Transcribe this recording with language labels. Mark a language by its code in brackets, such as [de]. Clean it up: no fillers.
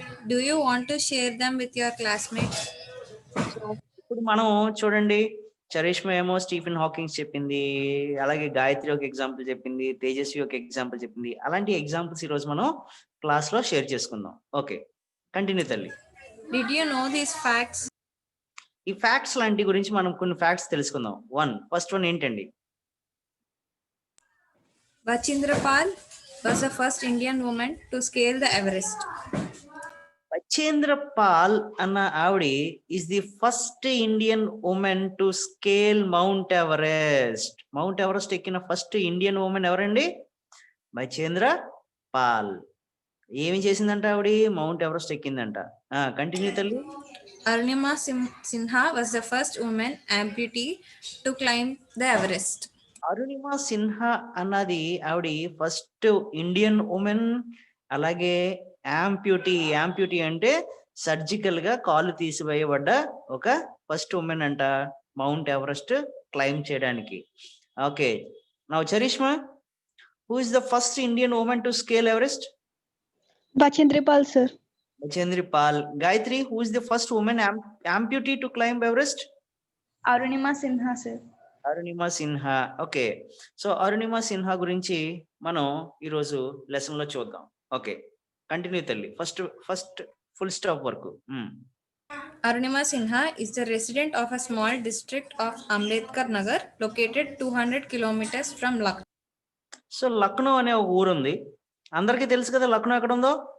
[en] Do you want to share them with your classmates? [te] ఇప్పుడు మనం చూడండి, చరిష్మా ఏమో స్టీఫెన్ హాకింగ్స్ చెప్పింది, అలాగే గాయత్రి ఒక ఎగ్జాంపుల్ చెప్పింది, తేజస్వి ఒక ఎగ్జాంపుల్ చెప్పింది. అలాంటి ఎగ్జాంపుల్స్ ఈరోజు మనం క్లాస్ లో షేర్ చేసుకుందాం. ఓకే, కంటిన్యూ తల్లి. [en] Did you know these facts? [te] ఈ ఫ్యాక్ట్స్ లాంటి గురించి మనం కొన్ని ఫ్యాక్ట్స్ తెలుసుకుందాం. ఫస్ట్ వన్ ఏంటండి? [en] Bachindra Pal was the first Indian woman to scale the Everest. Bachendri Pal [te] అన్న ఆవిడ [en] Is the first Indian woman to scale Mount Everest. [te] Mount Everest ఎక్కిన ఫస్ట్ ఇండియన్ ఉమెన్ ఎవరండి? బచేంద్ర పాల్. ఏమి చేసిందంట ఆవిడ? Mount Everest ఎక్కిందంట. కంటిన్యూ తల్లి. [en] Arunima Sinha was the first woman amputee to climb the Everest. [te] Arunima Sinha అన్నది ఆవిడ ఫస్ట్ ఇండియన్ ఉమెన్. అలాగే యాంప్యూటీ అంటే సర్జికల్ గా కాళ్ళు తీసివేయబడ్డ ఒక ఫస్ట్ ఉమెన్ అంట మౌంట్ ఎవరెస్ట్ క్లైమ్ చేయడానికి. [en] Okay, now Charishma, who is the first Indian woman to scale Everest? Bachendri Pal sir. Bachendri Pal. Gayatri, who is the first woman amputee to climb Everest? [te] Arunima Sinha sir. Arunima Sinha. Okay, so Arunima Sinha గురించి మనం ఈరోజు lesson లో చూద్దాం. Okay, continue తల్లి. First full stop వరకు. [en] Arunima Sinha is the resident of a small district of Ambedkar Nagar, located 200 kilometers from Lucknow. [te] So Lucknow అనే ఒక ఊరు ఉంది, అందరికీ తెలుసు కదా లక్నో ఎక్కడ ఉందో.